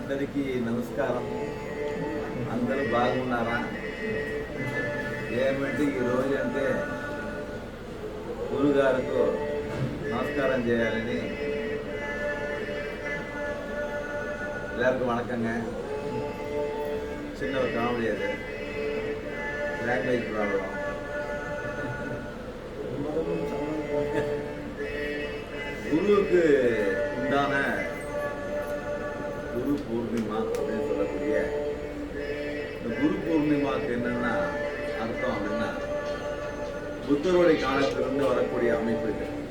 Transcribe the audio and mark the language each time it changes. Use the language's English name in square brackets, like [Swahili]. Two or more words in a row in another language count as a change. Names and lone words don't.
[Telugu] అందరికీ నమస్కారం. అందరూ బాగున్నారా? ఏమంటే ఈరోజు అంటే గురుగారికి నమస్కారం చేయాలని [Tamil] எல்லாருக்கும் வணக்கங்க. சின்ன ஒரு காமெடி அது, [English] language problem. [Tamil] குருவுக்கு உண்டான குரு பூர்ணிமா அப்படின்னு சொல்லக்கூடிய இந்த குரு பூர்ணிமாவுக்கு என்னென்னா அர்த்தம் அப்படின்னா, புத்தருடைய காலத்திலிருந்து வரக்கூடிய அமைப்பு இது.